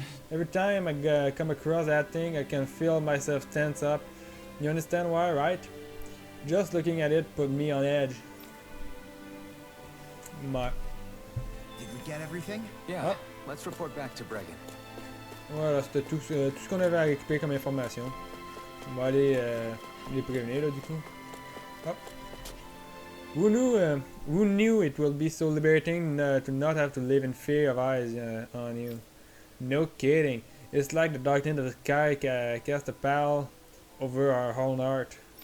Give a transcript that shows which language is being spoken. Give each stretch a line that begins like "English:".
English: Every time I come across that thing, I can feel myself tense up. You understand why, right? Just looking at it put me on edge. My. Did we get everything? Yeah. Oh. Let's report back to Bregan.
French: Voilà, c'était tout ce qu'on avait à récupérer comme information. On va aller les prévenir là du coup. Hop.
English: Who knew it will be so liberating to not have to live in fear of eyes on you? No kidding. It's like the darkness of the sky cast a pall over our whole heart.